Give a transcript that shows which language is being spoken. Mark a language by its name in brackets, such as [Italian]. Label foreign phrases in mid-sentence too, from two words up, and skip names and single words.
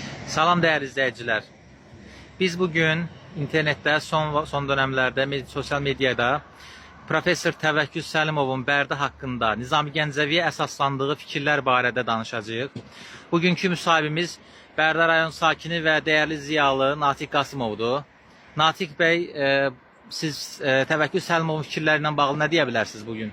[Turkish] Salam değerli izleyiciler. [Azerbaijani] Biz bugün internette son dönemlerde sosyal medyada Profesör Təvəkkül Səlimovun Bərdə haqqında Nizami Gəncəviyə əsaslandığı fikirlər barədə danışacağıq. Bugünkü müsahibimiz Bərdə rayon sakini və dəyərli ziyalı Natiq Qasımovdur. Natiq bəy, siz Təvəkkül Səlimovun fikirlərindən bağlı nə deyə bilərsiniz bugün?